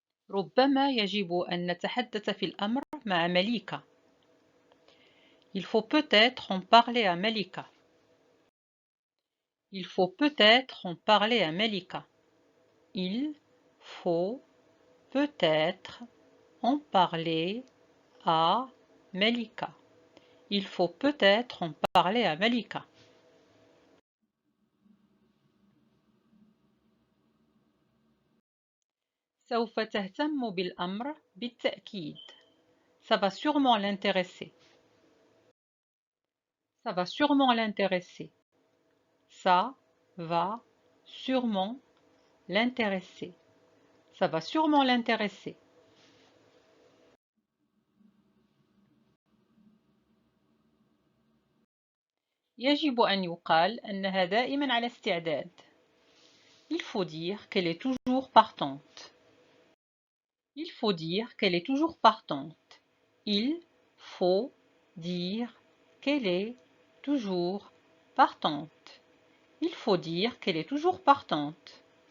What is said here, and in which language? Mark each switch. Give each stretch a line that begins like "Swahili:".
Arabic: ربما يجب أن نتحدث في الأمر مع مليكة.
French: Il faut peut-être en parler à Malika. Il faut peut-être en parler à Malika. Il faut peut-être en parler à Malika. Il faut peut-être en parler à Malika.
Arabic: سوف تهتم بالأمر بالتأكيد.
French: Ça va sûrement l'intéresser. Ça va sûrement l'intéresser. Ça va sûrement l'intéresser. Ça va sûrement l'intéresser.
Arabic: يجب أن يقال أنها دائما على استعداد.
French: Il faut dire qu'elle est toujours partante. Il faut dire qu'elle est toujours partante. Il faut dire qu'elle est toujours partante. Il faut dire qu'elle est toujours partante.